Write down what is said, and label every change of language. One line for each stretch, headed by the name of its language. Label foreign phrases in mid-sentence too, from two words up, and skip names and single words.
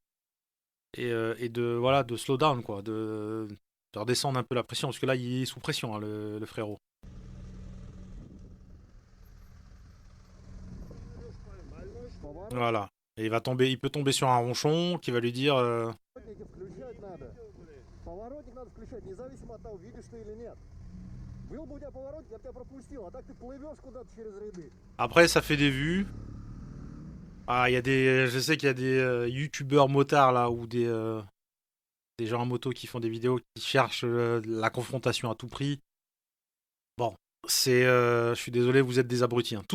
French: Et de
English: slow down,
French: quoi. De redescendre un peu la pression. Parce que là, il est sous pression, hein, le frérot. Voilà. Et il peut tomber sur un ronchon qui va lui dire
Russian: Поворотники включать надо. Поворотник надо включать, независимо от того, видишь ты или нет. Был бы у тебя поворотник, я бы тебя пропустил, а так ты плывешь куда-то через ряды.
French: Après, ça fait des vues. Ah, je sais qu'il y a des youtubeurs motards là, ou des gens en moto qui font des vidéos qui cherchent la confrontation à tout prix. Bon, je suis désolé, vous êtes des abrutis, hein.